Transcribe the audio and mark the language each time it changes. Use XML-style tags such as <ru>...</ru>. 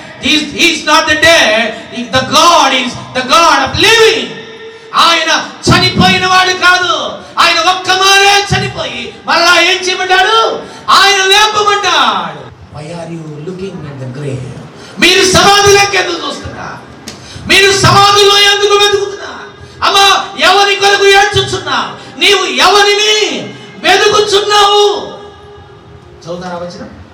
<en>He is not the dead. The God is the God of living.</en> <te>ఆయన చనిపోయిన వాడు కాదు. ఆయన ఒక్క మారే చనిపోయి మళ్ళా ఏం చేయబడ్డాడు? ఆయన లేపబడ్డాడు.</te> <en>Why are you looking at the grave?</en> <te>మీరు సమాధిలోకి ఎందుకు చూస్తున్నారు? మీరు సమాధిలో ఎందుకు వెతుకుతున్నారు? అమ్మా, ఎవరి కొరకు ఏడ్చుచున్నావు? నీవు ఎవరిని వెతుకుచున్నావు? చదువుతారా వచనం?</te>